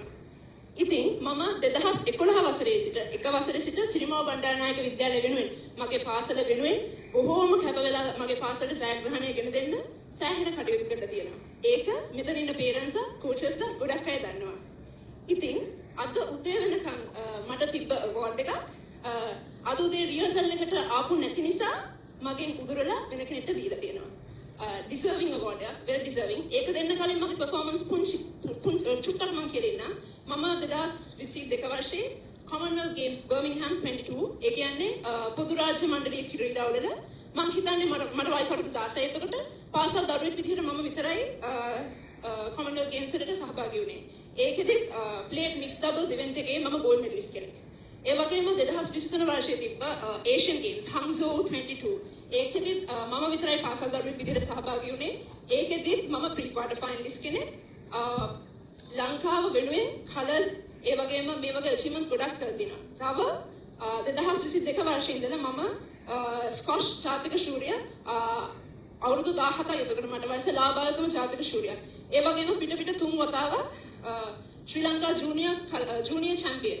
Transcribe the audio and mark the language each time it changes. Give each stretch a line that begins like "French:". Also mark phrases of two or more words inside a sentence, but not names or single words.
Sinhala: ඉතින් මම 2011 වසරේ සිට එක වසරේ සිට සිරිමාව බණ්ඩාරනායක විද්‍යාලය වෙනුවෙන් මගේ පාසල වෙනුවෙන් බොහෝම කැප වෙලා මගේ පාසලට ජයග්‍රහණය ගෙන දෙන්න සෑහෙන කටයුතු කරලා තියෙනවා. ඒක මෙතන ඉන්න පේරන්ට්ස් කෝචස්ලා ගොඩක් අය දන්නවා. ඉතින් අද උදේ වෙනකන් මට තිබ්බ අවෝඩ් එක අද උදේ රිහර්සල් එකට ආපු නැති නිසා මගෙන් උදුරලා වෙන කෙනෙක්ට දීලා තියෙනවා.
English: Deserving award එක, very deserving.
Sinhala: ඒක දෙන්න කලින් මගේ performance චුට්ටක් මම කියන්න. මම 2022 වර්ෂයේ Commonwealth Games Birmingham 22 ඒ කියන්නේ පොදු රාජ්‍ය මණ්ඩලයේ ක්‍රීඩාවල මම හිතන්නේ මට වයස අවුරුදු 16 එතකොට පාසල් දරුවෙක් විදිහට මම විතරයි Commonwealth Games වලට සහභාගී වුණේ. ඒකෙදි
English: plate mixed doubles event
Sinhala: එකේ මම
English: gold medalist
Sinhala: කෙනෙක්. ඒ වගේම 2023 වර්ෂයේ තිබ්බ Asian Games Hangzhou 22 ඒකෙදි මම විතරයි පාසල් දරුවෙක් විදිහට සහභාගී වුණේ. ඒකෙදි මම
English: pre quarter finalist
Sinhala: කෙනෙක්. ලංකාව වෙනුවෙන් කලර්ස් ඒ වගේම මේ වගේ achievements ගොඩක් කරදිනවා. තව 2022 වර්ෂයේ ඉඳලා මම ස්කොෂ් ජාතික ශූරිය අවුරුදු 17යි එතකොට මට වයස ලාභායතම ජාතික ශූරියක්. ඒ වගේම පිට තුන් වතාවක් ශ්‍රී ලංකා
English: junior champion.